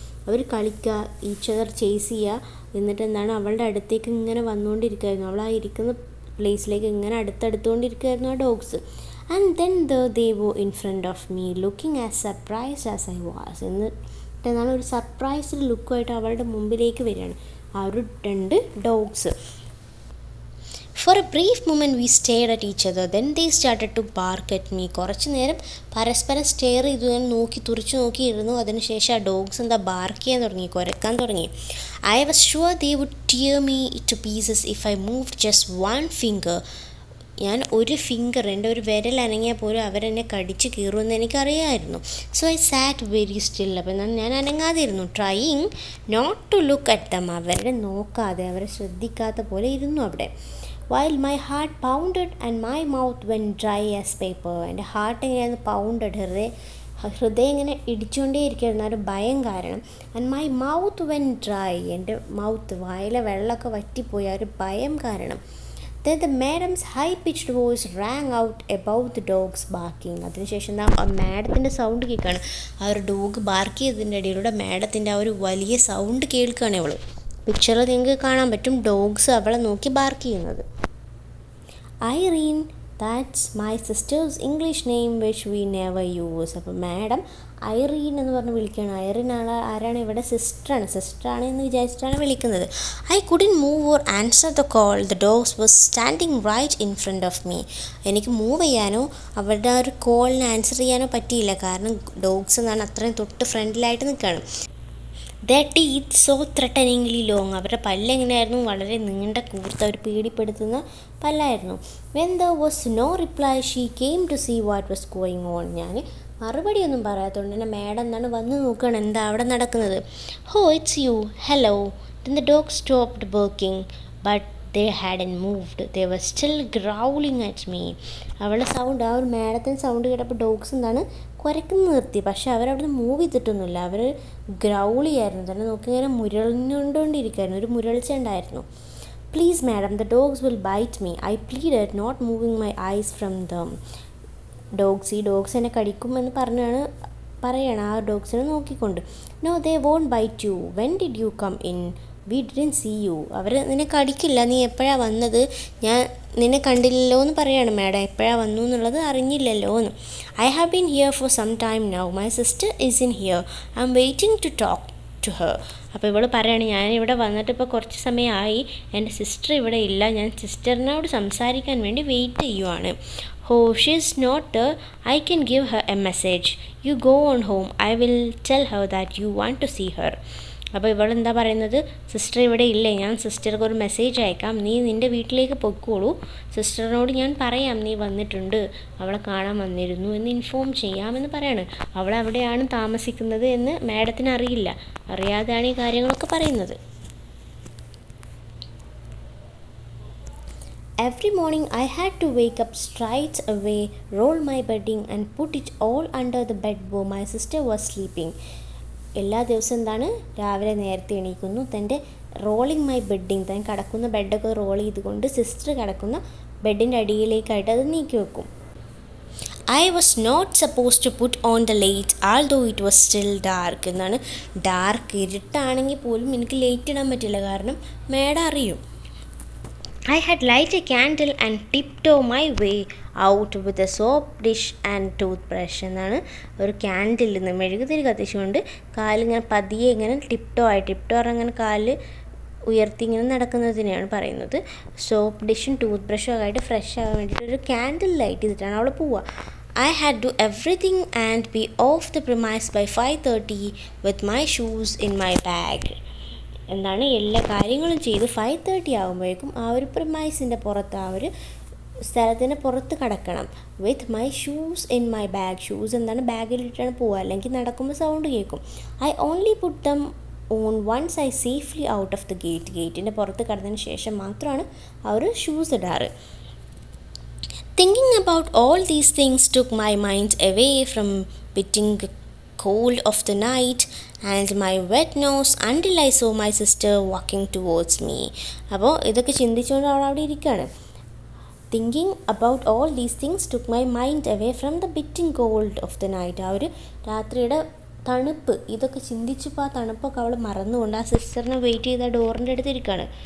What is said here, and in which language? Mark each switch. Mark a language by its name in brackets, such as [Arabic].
[Malayalam] അവർ കളിക്കുക, [English] each other chase [Malayalam] ചെയ്യുക. എന്നിട്ട് എന്താണ് അവളുടെ അടുത്തേക്ക് ഇങ്ങനെ വന്നുകൊണ്ടിരിക്കുമായിരുന്നു. അവൾ ആ ഇരിക്കുന്ന പ്ലേസിലേക്ക് ഇങ്ങനെ അടുത്തടുത്തുകൊണ്ടിരിക്കുമായിരുന്നു ആ ഡോഗ്സ്. [English] And then they were in front of me looking as surprised as I was. [Malayalam] എന്നിട്ട് എന്താണ് ഒരു സർപ്രൈസ്ഡ് ലുക്കുമായിട്ട് അവളുടെ മുമ്പിലേക്ക് വരികയാണ് ആ ഒരു 2 dogs. [English] For a brief moment we stared at each other. Then they started to bark at me. [Malayalam] കുറച്ച് നേരം പരസ്പരം സ്റ്റെയർ ചെയ്തു, തുറിച്ചു നോക്കിയിരുന്നു. അതിനുശേഷം ആ ഡോഗ്സ് എന്താ ബാർക്ക് ചെയ്യാൻ തുടങ്ങി, കുരക്കാൻ തുടങ്ങി. [English] I was sure they would tear me to pieces if I moved just one finger. [Malayalam] ഞാൻ ഒരു ഫിംഗർ, എൻ്റെ ഒരു വിരൽ അനങ്ങിയാൽ പോലും അവരെന്നെ കടിച്ച് കീറുമെന്ന് എനിക്കറിയാമായിരുന്നു. [English] So I sat very still. [Malayalam] അപ്പം ഞാൻ അനങ്ങാതിരുന്നു. [English] Trying not to look at them. [Malayalam] അവരെ നോക്കാതെ, അവരെ ശ്രദ്ധിക്കാത്ത പോലെ ഇരുന്നു അവിടെ. [English] While my heart pounded and my mouth went dry as paper. [Malayalam] എൻ്റെ ഹാർട്ട് എങ്ങനെയായിരുന്നു പൗണ്ടഡ്, ഹൃദയം ഇങ്ങനെ ഇടിച്ചുകൊണ്ടേ ഇരിക്കുകയായിരുന്നു ആ ഒരു ഭയം കാരണം. [English] And my mouth went dry. [Malayalam] എൻ്റെ മൗത്ത്, വായിലെ വെള്ളമൊക്കെ വറ്റിപ്പോയി ആ ഒരു ഭയം കാരണം. [English] Then the madam's high-pitched voice rang out above the dogs barking. [Malayalam] അതിനുശേഷം ആ മാഡത്തിൻ്റെ സൗണ്ട് കേൾക്കുകയാണ്. ആ ഒരു ഡോഗ് ബാർക്ക് ചെയ്തതിൻ്റെ ഇടയിലൂടെ മാഡത്തിൻ്റെ ആ ഒരു വലിയ സൗണ്ട് കേൾക്കുകയാണ് അവൾ. പിക്ചറിൽ നിങ്ങൾക്ക് കാണാൻ പറ്റും ഡോഗ്സ് അവളെ നോക്കി ബാർക്ക് ചെയ്യുന്നത്. [English] Irene, that's my sister's English name which we never use. [Malayalam] അപ്പോൾ മാഡം ഐറീൻ എന്ന് പറഞ്ഞ് വിളിക്കുകയാണ്. ഐറീൻ ആരാണ് ഇവിടെ? സിസ്റ്ററാണ് എന്ന് വിചാരിച്ചിട്ടാണ് വിളിക്കുന്നത്. [English] I couldn't move or answer the call. The dogs was standing right in front of me. [Malayalam] എനിക്ക് മൂവ് ചെയ്യാനോ അവരുടെ ആ ഒരു കോളിന് ആൻസർ ചെയ്യാനോ പറ്റിയില്ല, കാരണം ഡോഗ്സ് എന്നാണ് അത്രയും തൊട്ട് ഫ്രണ്ടിലായിട്ട് നിൽക്കുകയാണ്. [English] Their teeth so threateningly long. [Malayalam] അവരുടെ പല്ലെങ്ങനെയായിരുന്നു? വളരെ നീണ്ട കൂർത്ത, ഒരു പേടിപ്പെടുത്തുന്ന പല്ലായിരുന്നു. [English] When there was no reply, she came to see what was going on. [Malayalam] ഞാൻ മറുപടിയൊന്നും പറയാത്തതുകൊണ്ട് തന്നെ മാഡം എന്താണ് വന്ന് നോക്കുകയാണ് എന്താ അവിടെ നടക്കുന്നത്. [English] Oh, it's you. Hello. Then the dog stopped barking, but they hadn't moved. They were still growling at me. [Malayalam] അവളുടെ sound, ആ ഒരു മാഡത്തിൻ്റെ സൗണ്ട് കേട്ടപ്പോൾ ഡോഗ്സ് എന്താണ് കുരയ്ക്കുന്ന നിർത്തി. പക്ഷേ അവരവിടെ മൂവ് ചെയ്തിട്ടൊന്നുമില്ല. അവർ ഗ്രൗളിയായിരുന്നു, തന്നെ നോക്കി ഇങ്ങനെ മുരളിഞ്ഞുകൊണ്ടിരിക്കുകയായിരുന്നു. ഒരു മുരൾച്ച ഉണ്ടായിരുന്നു. [English] Please madam, the dogs will bite me. I pleaded, not moving my eyes from them. [Malayalam] ഈ ഡോഗ്സ് എന്നെ കടിക്കുമെന്ന് പറയാണ് ആ ഡോഗ്സിനെ നോക്കിക്കൊണ്ട്. [English] No, they won't bite you. When did you come in? We didn't see you. [Malayalam] അവർ നിന്നെ കടിക്കില്ല, നീ എപ്പോഴാണ് വന്നത്? ഞാൻ നിന്നെ കണ്ടില്ലല്ലോ എന്ന് പറയാണ് മാഡം. എപ്പോഴാണ് വന്നു എന്നുള്ളത് അറിഞ്ഞില്ലല്ലോ എന്ന്. [English] I have been here for some time now. My sister is in here. I am waiting to talk to her. [Malayalam] അപ്പോൾ ഇവൾ പറയാണ്, ഞാനിവിടെ വന്നിട്ട് ഇപ്പോൾ കുറച്ച് സമയമായി, എൻ്റെ സിസ്റ്റർ ഇവിടെ ഇല്ല, ഞാൻ സിസ്റ്ററിനോട് സംസാരിക്കാൻ വേണ്ടി വെയിറ്റ് ചെയ്യുവാണ്. [English] Oh, she is not there. I can give her a message. You go on home. I will tell her that you want to see her. [Malayalam] അപ്പോൾ ഇവളെന്താ പറയുന്നത്? സിസ്റ്റർ ഇവിടെ ഇല്ലേ, ഞാൻ സിസ്റ്റർക്ക് ഒരു മെസ്സേജ് അയക്കാം, നീ നിൻ്റെ വീട്ടിലേക്ക് പൊയ്ക്കോളൂ, സിസ്റ്ററിനോട് ഞാൻ പറയാം നീ വന്നിട്ടുണ്ട്, അവളെ കാണാൻ വന്നിരുന്നു എന്ന് ഇൻഫോം ചെയ്യാമെന്ന് പറയാണ്. അവൾ അവിടെയാണ് താമസിക്കുന്നത് എന്ന് മാഡത്തിന് അറിയില്ല, അറിയാതെയാണ് ഈ കാര്യങ്ങളൊക്കെ പറയുന്നത്. [English] Every morning I had to wake up straight away, roll my bedding and put it all under the bed where my sister was sleeping. [Malayalam] എല്ലാ ദിവസവും എന്താണ്, രാവിലെ നേരത്തെ എണീക്കുന്നു, തൻ്റെ [English] rolling my bedding, [Malayalam] താൻ കിടക്കുന്ന ബെഡൊക്കെ റോൾ ചെയ്തുകൊണ്ട് സിസ്റ്റർ കിടക്കുന്ന ബെഡിൻ്റെ അടിയിലേക്കായിട്ട് അത് നീക്കി വെക്കും. [English] I was not supposed to put on the light although it was still dark. [Malayalam] എന്നാണ്, ഡാർക്ക് ഇരുട്ടാണെങ്കിൽ പോലും എനിക്ക് ലൈറ്റ് ഇടാൻ പറ്റില്ല, കാരണം മേഡം അറിയും. [English] I had lighted a candle and tiptoed my way out with a soap dish and toothbrush. [Malayalam] എന്നാണ്, ഒരു candle നിന്ന് മെഴുകുതിരി കത്തിച്ചുകൊണ്ട് കാലിങ്ങനെ പതിയെ ഇങ്ങനെ ടിപ്റ്റോ അങ്ങനെ കാല് ഉയർത്തി ഇങ്ങനെ നടക്കുന്നതിനെയാണ് പറയുന്നത്. സോപ്പ് ഡിഷും ടൂത്ത് ബ്രഷും ഒക്കെ ആയിട്ട് ഫ്രഷ് ആകാൻ വേണ്ടിയിട്ട് ഒരു ക്യാൻഡിൽ ലൈറ്റ് ചെയ്തിട്ടാണ് അവൾ പോവുക. [English] I had to do everything and be off the premise by 5:30 with my shoes in my bag. [Malayalam] എന്താണ്, എല്ലാ കാര്യങ്ങളും ചെയ്ത് 5:30 ആകുമ്പോഴേക്കും ആ ഒരു പ്രിമൈസിൻ്റെ പുറത്ത്, ആ ഒരു സ്ഥലത്തിൻ്റെ പുറത്ത് കിടക്കണം. [English] With my shoes in my bag. [Malayalam] Shoes എന്താണ്, ബാഗിലിട്ടാണ് പോവുക, അല്ലെങ്കിൽ നടക്കുമ്പോൾ സൗണ്ട് കേൾക്കും. [English] I only put them on once I safely out of the gate. [Malayalam] ഗേറ്റിൻ്റെ പുറത്ത് കടന്നതിന് ശേഷം മാത്രമാണ് ആ ഒരു shoes ഇടാറ്. [English] Thinking about all these things took my mind away from biting cold of the night and my wet nose until I saw my sister walking towards me. [Malayalam] അപ്പോൾ ഇതൊക്കെ ചിന്തിച്ചുകൊണ്ട് അവൾ അവിടെ ഇരിക്കുകയാണ്. [English] Thinking about all these things took my mind away from the biting cold of the night. [Malayalam] ആ ഒരു രാത്രിയുടെ തണുപ്പ്, ഇതൊക്കെ ചിന്തിച്ചപ്പോൾ ആ തണുപ്പൊക്കെ അവൾ മറന്നുകൊണ്ട് ആ സിസ്റ്ററിനെ വെയിറ്റ് ചെയ്ത് ആ ഡോറിൻ്റെ അടുത്ത് ഇരിക്കുകയാണ്.